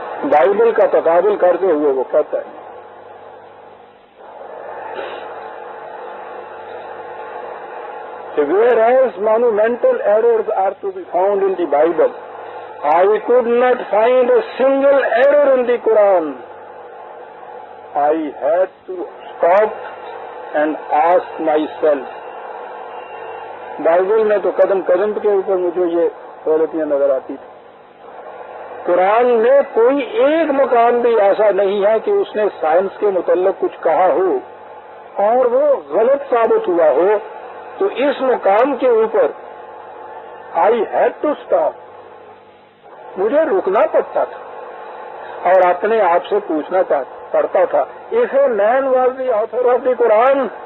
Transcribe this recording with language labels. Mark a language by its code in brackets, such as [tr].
[ur] Bible کا تقابل کرتے ہوئے وہ کہتا ہے [en] whereas monumental errors are to be found in the Bible, I could not find a single error in the Quran. I had to stop and ask myself. [ur] Bible میں تو قدم قدم کے اوپر مجھے یہ غلطیاں نظر آتی تھی۔ قرآن میں کوئی ایک مقام بھی ایسا نہیں ہے کہ اس نے سائنس کے متعلق کچھ کہا ہو اور وہ غلط ثابت ہوا ہو، تو اس مقام کے اوپر [en] I had to stop, [ur] مجھے رکنا پڑتا تھا اور اپنے آپ سے پوچھنا پڑتا تھا، [en] if a man was the author of the Quran,